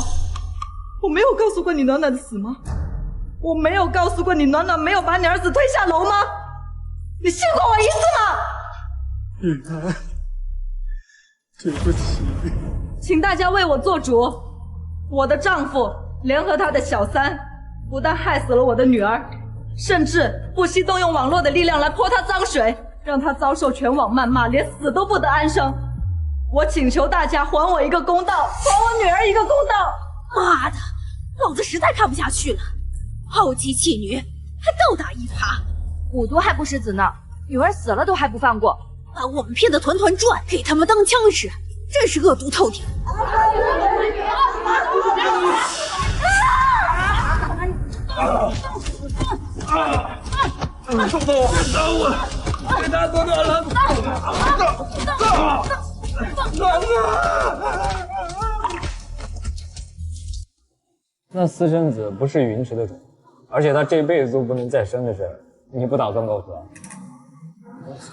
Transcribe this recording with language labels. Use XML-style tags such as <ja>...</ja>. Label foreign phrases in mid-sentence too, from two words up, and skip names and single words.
<zh>我没有告訴過你暖暖的死嗎？我沒有告訴過你暖暖沒有把你兒子推下樓嗎？你信過我一次嗎？雨安，對不起。請大家為我做主。我的丈夫聯合他的小三，不但害死了我的女兒，甚至不惜動用網絡的力量來潑她髒水，讓她遭受全網謾罵，連死都不得安生。我請求大家還我一個公道，還我女兒一個公道。媽的，老子實在看不下去了，傲姬棄女，還倒打一耙，虎毒還不食子呢，女兒死了都還不放過，把我們騙得團團轉，給他們當槍使，真是惡毒透頂。給他多少人？那私生子不是云池的种，而且他這輩子都不能再生的事，你不打算告訴他？</zh>